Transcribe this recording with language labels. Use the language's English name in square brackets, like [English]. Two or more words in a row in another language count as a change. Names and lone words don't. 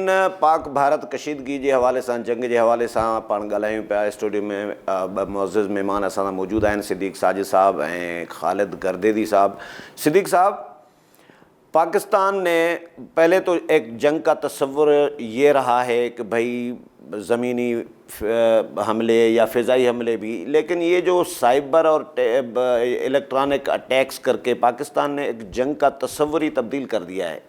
[Sindhi] पाक भारत कशीदगी जे हवाले सां, जंग जे हवाले सां पाण ॻाल्हायूं पिया. स्टूडियो में ॿ मुअज़्ज़िज़ महिमान असां सां मौजूद आहिनि, सिद्दीक़ साजिद साहब ऐं ख़ालिद गर्देदी साहब. [Urdu] صدیق صاحب، پاکستان نے پہلے تو ایک جنگ کا تصور یہ رہا ہے کہ بھائی زمینی حملے یا فضائی حملے بھی، لیکن یہ جو سائبر اور [English] electronic attacks [Urdu] کرکے پاکستان نے ایک جنگ کا تصور ہی تبدیل کر دیا ہے.